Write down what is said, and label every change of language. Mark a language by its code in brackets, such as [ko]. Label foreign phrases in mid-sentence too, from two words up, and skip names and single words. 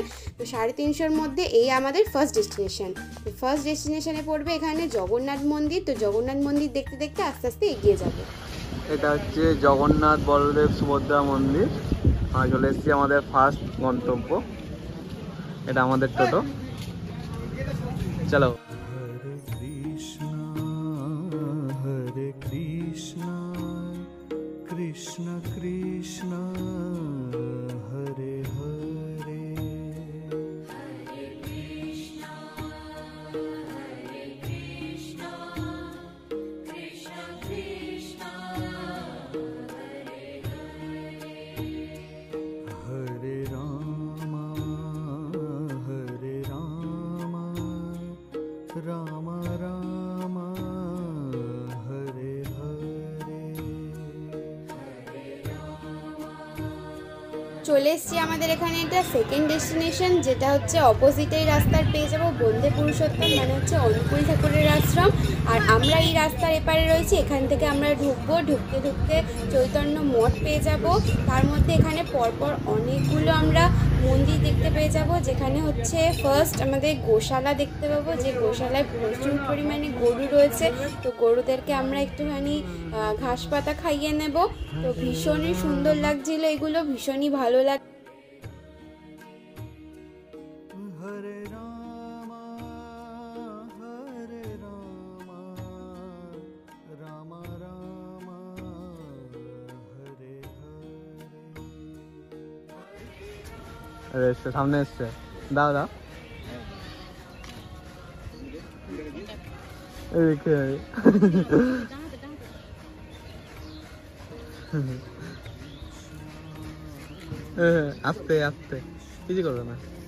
[bn] তো 350-র মধ্যে এই আমাদের [en] first destination. [bn] তো [en] first destination [bn] পড়বে এখানে জগন্নাথ মন্দির। তো জগন্নাথ মন্দির দেখতে দেখতে আস্তে আস্তে এগিয়ে যাবে। এটা হচ্ছে জগন্নাথ বলদেব সুভদ্রা মন্দির। চলে এসেছি আমাদের ফার্স্ট গন্তব্য, এটা আমাদের টোটো। চলো। हरे कृष्णा कृष्ण कृष्ण हरे हरे हरे राम राम राम हरे हरे। চলে এসছি আমাদের এখানে এটা [en] second destination, [bn] যেটা হচ্ছে অপোজিটেই রাস্তার পেয়ে যাবো বন্দে পুরুষোত্তম, মানে হচ্ছে অনুকূল ঠাকুরের আশ্রম। আর আমরা এই রাস্তার এপারে রয়েছি, এখান থেকে আমরা ঢুকবো। ঢুকতে ঢুকতে চৈতন্য মঠ পেয়ে যাব। তার মধ্যে এখানে পরপর অনেকগুলো আমরা মন্দির দেখতে পেয়ে যাব, যেখানে হচ্ছে ফার্স্ট আমাদের গোশালা দেখতে পাবো, যে গোশালায় প্রচুর পরিমাণে গরু রয়েছে। তো গরুদেরকে আমরা একটুখানি ঘাস পাতা খাইয়ে নেব। তো ভীষণই সুন্দর লাগছিল এগুলো, ভীষণই ভালো লাগ। हरे राम राम राम हरे हरे। এসছে, সামনে এসছে, দাও দাও। আস্তে আস্তে, কিছু করবে না।